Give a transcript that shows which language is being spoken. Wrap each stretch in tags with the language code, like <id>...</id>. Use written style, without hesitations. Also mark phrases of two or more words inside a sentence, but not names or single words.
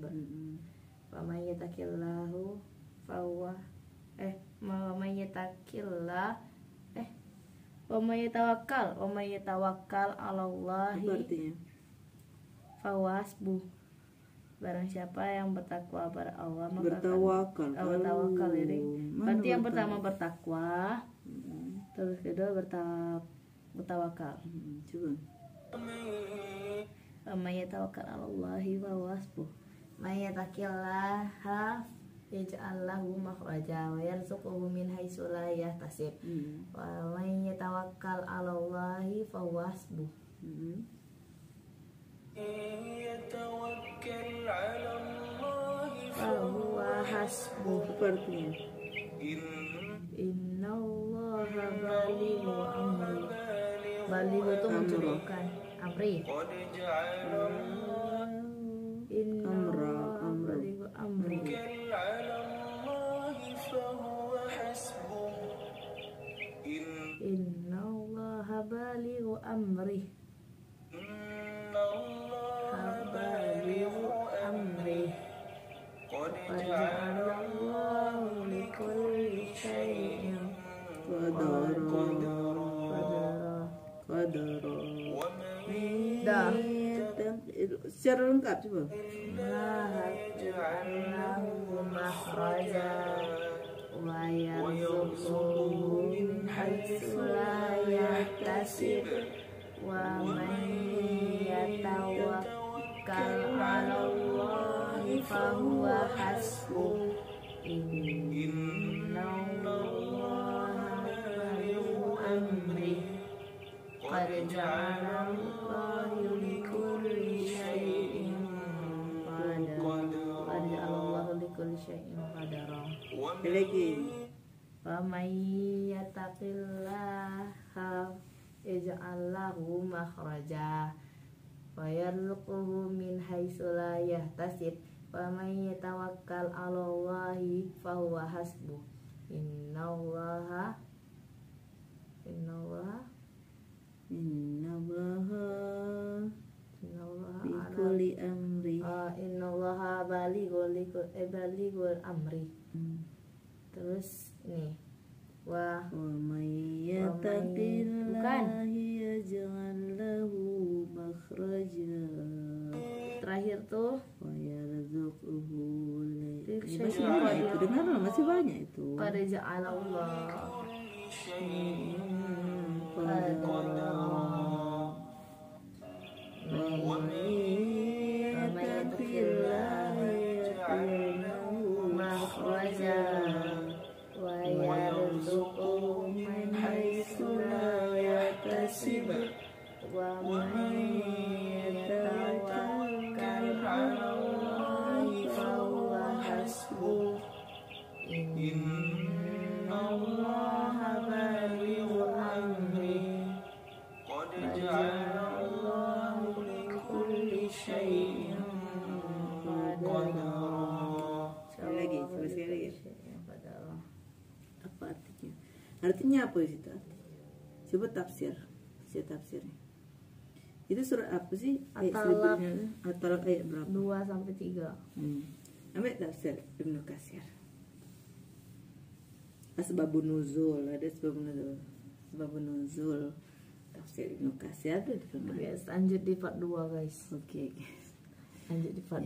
<ar>ومن يتق الله فهو ومن يتوكل على</ar> <id>Apa</id> <ar>Allahi</ar> <id>artinya?</id> <ar>فهو حسبه.</ar> <id>Barang siapa yang bertakwa pada Allah maka Bertawakal. bertawakal ya, Ding. Mana Berarti yang bertawakal? pertama bertakwa, terus kedua bertawakal. Coba.</id> <ar>من يتوكل على الله وهو حسبه. من يتق الله يجعل له مخرجا ويرزقه من حيث لا يحتسب. ومن يتوكل على الله فهو حسبه. يتوكل على الله فهو حسبه.</ar> <id>Apa artinya?</id> <ar>إن الله بالغ أمري.</ar> <id>Balighu itu mencukupkan amri.</id> <ar>قد جعل إن الله بالغ أمري. على الله فهو حسبه إن الله بالغ أمري. إن الله بالغ أمري. قد قد جعل الله لكل شيء قدرا.</ar> <id>Dah. Secara lengkap coba.</id> <ar>جعلناه مخرجا ويرزقه من حيث لا يحتسب. ومن يتوكل على الله فهو حسبه. إن الله بالغ أمري. قد جعل الله لكل شيء قدرا. قد جعل الله لكل شيء قدرا.</ar> <id>Lagi.</id> <ar>ومن يتق الله يجعل له مخرجا ويرزقه من حيث لا يحتسب. ومن يتوكل على الله فهو حسبه. Innallaha بكل أمري. إن الله بالغ الأمر.</ar> <id>Terus ini wa</id> <ar>من يتق الله يجعل له مخرجا</ar> <id>terakhir tuh</id> <ar>ويرزقه.</ar> <id>Ini Masih banyak itu, dengar masih banyak itu.</id> <ar>قد جعل الله مخرجا ويرزقه من حيث لا يحتسب. ومن يتوكل على الله فهو حسبه. إن الله بالغ أمري. قد Qad جعل جعل الله لكل شيء قدرا.</ar> <id>Lagi, coba sekali lagi.</id> <ar>Qadara.</ar> <id>Apa artinya? Artinya apa sih itu artinya? Coba tafsir tafsirnya. Itu surat apa sih? At-Talaq. At-Talaq ayat berapa? 2 sampai 3. Ambil tafsir Ibnu Katsir.</id> <ar>أسباب النزول,</ar> <id>ada</id> <ar>سبب النزول</ar> <id>tafsir Ibnu Katsir ada di mana? Guys, lanjut di part 2 guys. Oke, guys. Lanjut di part</id>